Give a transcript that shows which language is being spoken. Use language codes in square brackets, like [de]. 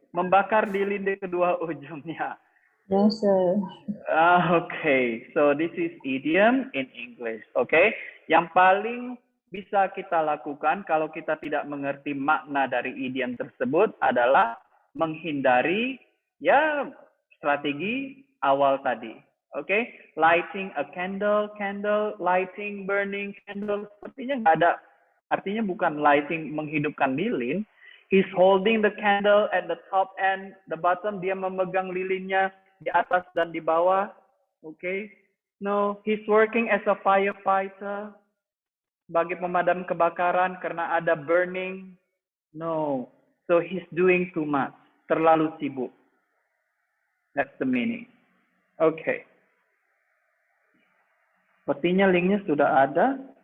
[id] Membakar lilin di kedua ujungnya. [en] Yes, sir. Okay, so this is idiom in English. [id] Okay, yang paling bisa kita lakukan kalau kita tidak mengerti makna dari idiom tersebut adalah menghindari strategi awal tadi. Okay, lighting a candle, lighting, burning candle, sepertinya nggak ada. Artinya bukan lighting menghidupkan lilin. [en] He's holding the candle at the top and the bottom. [id] Dia memegang lilinnya di atas dan di bawah. [en] Okay. No, he's working as a firefighter. [id] Sebagai pemadam kebakaran karena ada burning. [en] No. So he's doing too much. [id] Terlalu sibuk. [en] That's the meaning. Okay. [id] Sepertinya linknya sudah ada.